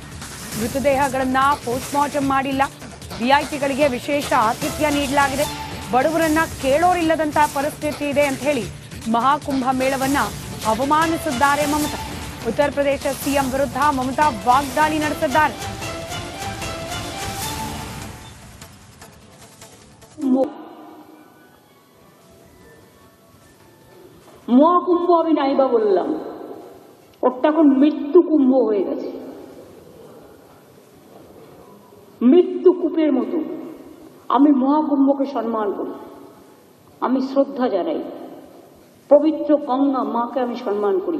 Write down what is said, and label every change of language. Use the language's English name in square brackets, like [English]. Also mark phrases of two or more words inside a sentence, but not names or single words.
[Kannada] ಮೃತದೇಹಗಳನ್ನ [English] post mortem [Kannada] ಮಾಡಿಲ್ಲ. ವಿಐಪಿಗಳಿಗೆ ವಿಶೇಷ ಆತಿಥ್ಯ ನೀಡಲಾಗಿದೆ. ಬಡವರನ್ನ ಕೇಳೋರಿಲ್ಲದಂತಹ ಪರಿಸ್ಥಿತಿ ಇದೆ ಅಂತ ಹೇಳಿ ಮಹಾಕುಂಭ ಮೇಳವನ್ನ ಅವಮಾನಿಸಿದ್ದಾರೆ ಮಮತಾ. ಉತ್ತರ ಪ್ರದೇಶ ಸಿಎಂ ವಿರುದ್ಧ ಮಮತಾ ವಾಗ್ದಾಳಿ ನಡೆಸಿದ್ದಾರೆ. [Bangla] মহাকুম্ভ আমি নাইবা বললাম, ওটা এখন মৃত্যু কুম্ভ হয়ে গেছে। মৃত্যু কূপের মতো আমি মহাকুম্ভকে সম্মান করি, আমি শ্রদ্ধা জানাই, পবিত্র গঙ্গা মাকে আমি সম্মান করি।